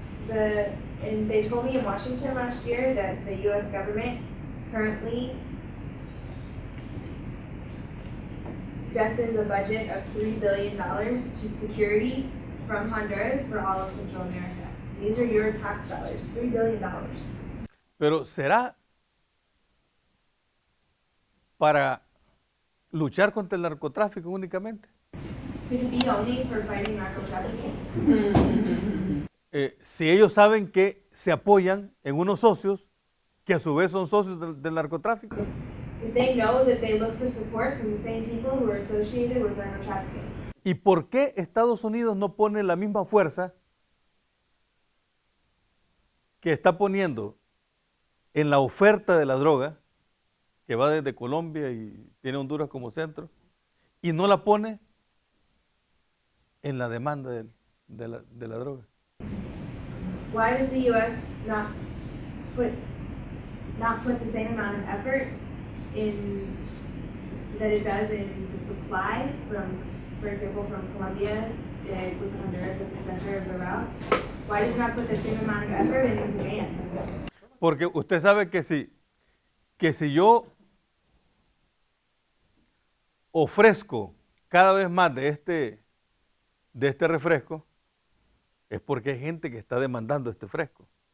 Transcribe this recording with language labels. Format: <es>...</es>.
<en>And they told me in Washington last year that the U.S. government currently destines a budget of $3 billion to security from Honduras for all of Central America. These are your tax dollars, $3 billion.</en> <es>Pero ¿será para luchar contra el narcotráfico únicamente?</es> <en>Could it be only for fighting narco trafficking?</en> <es>Si ellos saben que se apoyan en unos socios que a su vez son socios del narcotráfico.</es> <en>If they know that they look for support from the same people who are associated with narco trafficking.</en> <es>¿Y por qué Estados Unidos no pone la misma fuerza que está poniendo en la oferta de la droga, que va desde Colombia y tiene Honduras como centro, y no la pone en la demanda de la droga?</es> <en>Why does the U.S. not put the same amount of effort in that it does in the supply from, for example, from Colombia with Honduras at the center of the route? Why does it not put the same amount of effort in the demand?</en> <es>Porque usted sabe que si yo ofrezco cada vez más de este refresco, es porque hay gente que está demandando este fresco.</es>